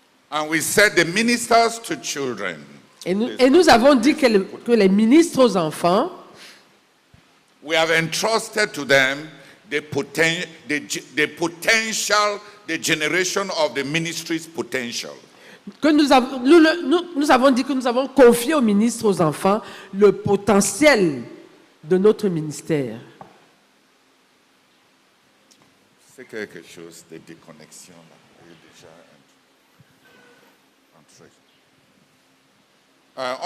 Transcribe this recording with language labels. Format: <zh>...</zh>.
<en>And we said the ministers to children.</en> <fr>Et nous avons dit que les ministres aux enfants,</fr> <en>We have entrusted to them the potential, the generation of the ministry's potential.</en> <fr>que nous avons dit que nous avons confié aux ministres aux enfants le potentiel de notre ministère. C'est quelque chose de déconnexion là. Il est déjà entré.</fr>